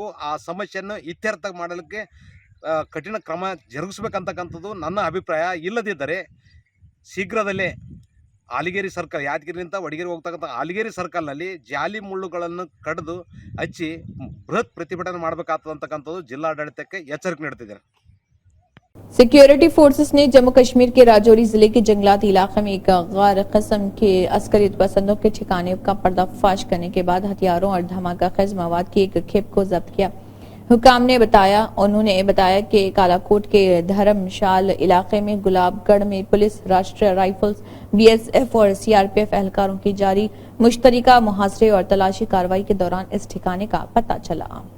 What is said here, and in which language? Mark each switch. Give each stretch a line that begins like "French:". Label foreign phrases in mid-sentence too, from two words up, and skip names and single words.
Kannada: ಆ ಸಮಸ್ಯೆಯನ್ನು ಇತ್ಯರ್ಥ ಮಾಡಲಿಕ್ಕೆ ಕಠಿಣ ಕ್ರಮ ಜರುಗಿಸಬೇಕಂತಕ್ಕಂಥದ್ದು ನನ್ನ ಅಭಿಪ್ರಾಯ. ಇಲ್ಲದಿದ್ದರೆ ಶೀಘ್ರದಲ್ಲೇ ಆಲಿಗೇರಿ ಸರ್ಕಲ್, ಯಾದಗಿರಿಯಿಂದ ವಡಗೇರಿ ಹೋಗ್ತಕ್ಕಂಥ ಆಲಿಗೇರಿ ಸರ್ಕಲ್ನಲ್ಲಿ ಜಾಲಿ ಮುಳ್ಳುಗಳನ್ನು ಕಡಿದು ಹಚ್ಚಿ ಬೃಹತ್ ಪ್ರತಿಭಟನೆ ಮಾಡಬೇಕಾಗ್ತಕ್ಕಂಥದ್ದು ಜಿಲ್ಲಾಡಳಿತಕ್ಕೆ ಎಚ್ಚರಿಕೆ ನೀಡುತ್ತಿದ್ದಾರೆ।
English: security forces
Urdu: نے جموں کشمیر کے راجوری ضلعے کے جنگلات علاقے میں ایک غیر قسم کے عسکری پسندوں کے ٹھکانے کا پردہ فاش کرنے کے بعد ہتھیاروں اور دھماکہ خیز مواد کی ایک کھیپ کو ضبط کیا. حکام نے انہوں نے بتایا کہ کالاکوٹ کے دھرمشال علاقے میں گلاب گڑھ میں پولیس، راشٹریہ رائفلز، BSF اور CRPF اہلکاروں کی جاری مشترکہ محاصرے اور تلاشی کارروائی کے دوران اس ٹھکانے کا پتا چلا.